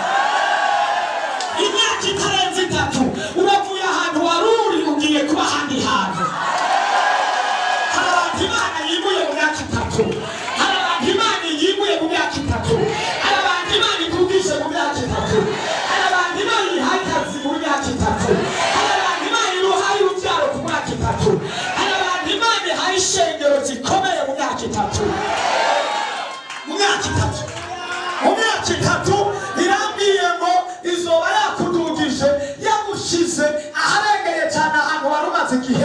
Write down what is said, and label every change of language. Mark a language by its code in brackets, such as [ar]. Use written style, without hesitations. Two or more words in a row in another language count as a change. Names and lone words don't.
[rn] Imyaka itarenze 3 uravuye ahantu waruri ugiye kuba ahandi hantu. Hari abantu Imana yimuye mu myaka 3, hari abantu Imana yimuye mu myaka 3, hari abantu Imana ikubwise mu myaka 3, hari abantu Imana ihaye akazi mu myaka 3, hari abantu Imana iruhaye urubyaro ku myaka 3, hari ishengero zikomeye mu myaka 3. Mu myaka 3 irambwiye ngo izoba yakudugije yagushize aharengeye cyane ahantu wari umaze igihe.